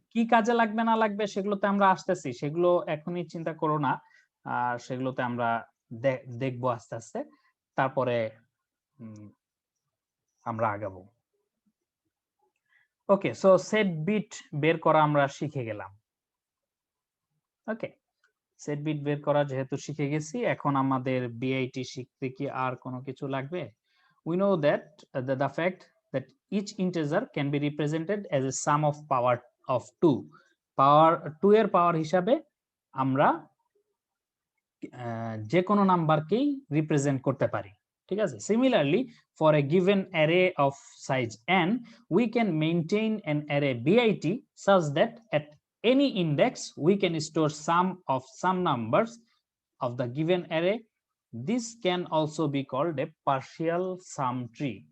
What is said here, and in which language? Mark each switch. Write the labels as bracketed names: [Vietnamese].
[Bangla] কি কাজে লাগবে না লাগবে সেগুলোতে আমরা আসতেছি, সেগুলো এখনই চিন্তা করো না, আর সেগুলোতে আমরা দেখবো আস্তে আস্তে, তারপরে আমরা আগাবো। ওকে, সো সেট বিট বের করা আমরা শিখে গেলাম। ওকে, সেট বিট বের করা যেহেতু শিখে গেছি, এখন আমাদের বিআইটি শিখতে কি আর কোনো কিছু লাগবে? [English] We know that the fact that each integer can be represented as a sum of power of 2. [Bangla] Power 2 এর পাওয়ার হিসাবে আমরা যে কোনো নাম্বারকেই রিপ্রেজেন্ট করতে পারি, ঠিক আছে? [English] Similarly, for a given array of size n, we can maintain an array BIT such that at any index we can store sum of some numbers of the given array. This can also be called a partial sum tree.